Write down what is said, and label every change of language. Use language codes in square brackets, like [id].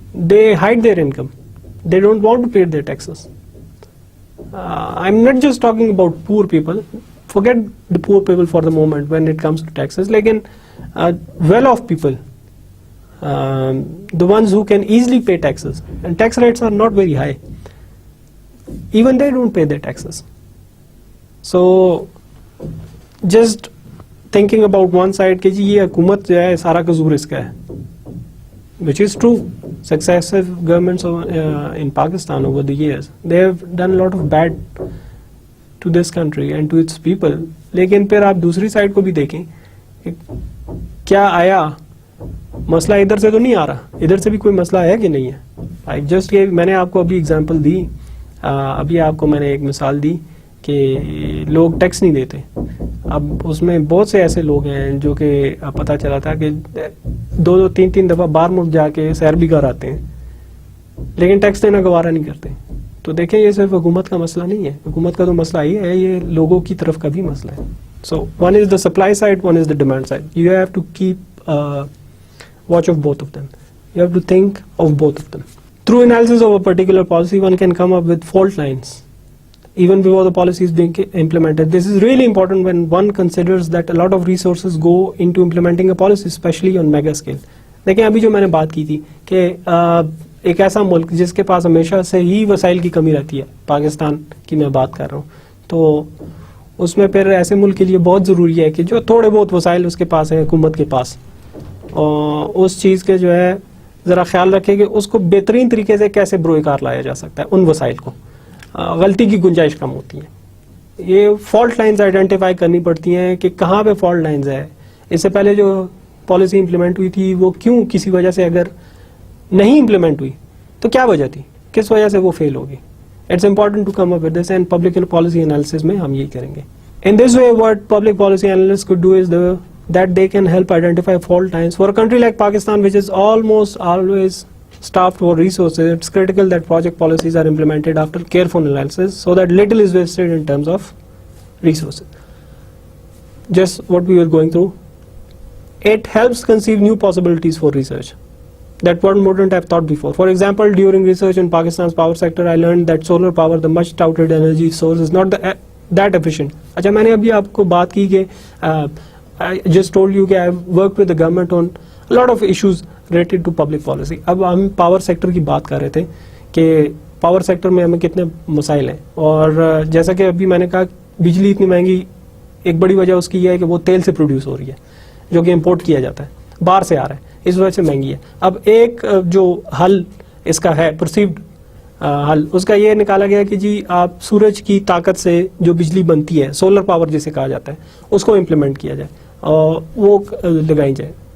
[en] They hide their income. They don't want to pay their taxes. I'm not just talking about poor people. Forget the poor people for the moment when it comes to taxes. Lekin well-off people, the ones who can easily pay taxes, and tax rates are not very high, even they don't pay their taxes. So just thinking about one side [ur] کہ جی یہ حکومت جو ہے سارا قصور اس کا ہے, [en] which is true. Successive governments in Pakistan over the years, they have done a lot of bad to this country and to its people. [ur] لیکن پھر آپ دوسری سائڈ کو بھی دیکھیں کیا آیا مسئلہ ادھر سے تو نہیں آ رہا, ادھر سے بھی کوئی مسئلہ ہے کہ نہیں ہے. جسٹ میں نے آپ کو ابھی اگزامپل دی, ابھی آپ کو میں نے ایک مثال دی کہ لوگ ٹیکس نہیں دیتے. اب اس میں بہت سے ایسے لوگ ہیں جو کہ پتہ چلا تھا کہ 2-3 دفعہ باہر ملک جا کے سیر بھی کر آتے ہیں لیکن ٹیکس دینا گوارا نہیں کرتے. تو دیکھیں یہ صرف حکومت کا مسئلہ نہیں ہے, حکومت کا تو مسئلہ ہی ہے, یہ لوگوں کی طرف کا بھی مسئلہ ہے. [en] So one is the supply side, one is the demand side. You have to keep watch of both of them, you have to think of both of them. Through analysis of a particular policy one can come up with fault lines even before the policy is being implemented. This is really important when one considers that a lot of resources go into implementing a policy, especially on mega scale. [ur] دیکھیں ابھی جو میں نے بات کی تھی کہ ایک ایسا ملک جس کے پاس ہمیشہ سے ہی وسائل کی کمی رہتی ہے, پاکستان کی میں بات کر رہا ہوں, تو اس میں پھر ایسے ملک کے لیے بہت ضروری ہے کہ جو تھوڑے بہت وسائل اس کے پاس ہیں حکومت کے پاس, اور اس چیز کے جو ہے ذرا خیال رکھے کہ اس کو بہترین طریقے سے کیسے بروئے کار لایا جا سکتا ہے. ان وسائل کو غلطی کی گنجائش کم ہوتی ہے. یہ فالٹ لائنز آئیڈینٹیفائی کرنی پڑتی ہیں کہ کہاں پہ فالٹ لائنز ہے. اس سے پہلے جو پالیسی امپلیمنٹ ہوئی تھی وہ کیوں کسی وجہ سے اگر نہیں امپلیمنٹ ہوئی تو کیا وجہ تھی, کس وجہ سے وہ فیل ہوگی. [en] it's important to come up with this, and public policy analysis [ur] میں ہم یہی کریں گے. [en] In this way, what public policy analysts could do is that they can help identify fault lines. For a country like Pakistan, which is almost always staffed for resources, it's critical that project policies are implemented after careful analysis so that little is wasted in terms of resources. Just what we were going through. It helps conceive new possibilities for research that one wouldn't have thought before. For example, during research in Pakistan's power sector, I learned that solar power, the much touted energy source, is not that efficient. [ur] اچھا میں نے ابھی آپ کو بات کی کہ [en] I just told you کہ I worked with the government on a lot of issues related to public policy. [ur] اب ہم پاور سیکٹر کی بات کر رہے تھے کہ پاور سیکٹر میں ہمیں کتنے مسائل ہیں, اور جیسا کہ ابھی میں نے کہا بجلی اتنی مہنگی, ایک بڑی وجہ اس کی یہ ہے کہ وہ تیل سے پروڈیوس ہو رہی ہے جو کہ امپورٹ کیا جاتا ہے, باہر سے آ رہا ہے, اس وجہ سے مہنگی ہے. اب ایک جو حل اس کا ہے پرسیوڈ حل, اس کا یہ نکالا گیا کہ جی آپ سورج کی طاقت سے جو بجلی بنتی ہے, سولر پاور جسے کہا جاتا ہے, اس کو امپلیمنٹ کیا جائے اور وہ لگائی جائے.